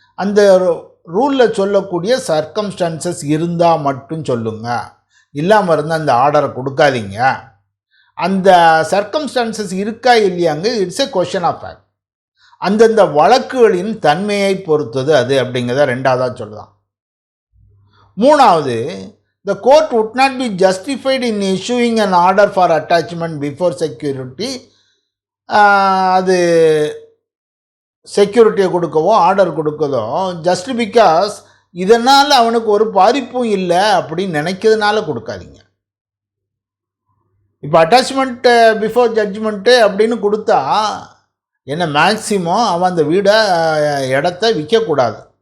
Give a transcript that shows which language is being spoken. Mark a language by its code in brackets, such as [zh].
[ta] அந்த ரூலில் சொல்லக்கூடிய சர்க்கம்ஸ்டான்சஸ் இருந்தால் மட்டும் சொல்லுங்க, இல்லாமல் இருந்தால் அந்த ஆர்டரை கொடுக்காதீங்க. அந்த சர்க்கம்ஸ்டான்சஸ் இருக்கா இல்லையாங்க, [en] It's a question of fact. [ta] அந்தந்த வழக்குகளின் தன்மையை பொறுத்தது அது அப்படிங்கிறத ரெண்டாவதாக சொல்லலாம். மூணாவது, [en] the court would not be justified in issuing an order for attachment before security. [ta] அது செக்யூரிட்டியை கொடுக்கவோ ஆர்டர் கொடுக்கதோ ஜஸ்ட் பிகாஸ் இதனால் அவனுக்கு ஒரு பாதிப்பும் இல்லை அப்படின்னு நினைக்கிறதுனால கொடுக்காதீங்க. இப்போ அட்டாச்மெண்ட்டு பிஃபோர் ஜட்ஜ்மெண்ட்டு அப்படின்னு கொடுத்தா என்ன, மேக்சிமம் அவன் அந்த வீடை இடத்த விற்கக்கூடாது.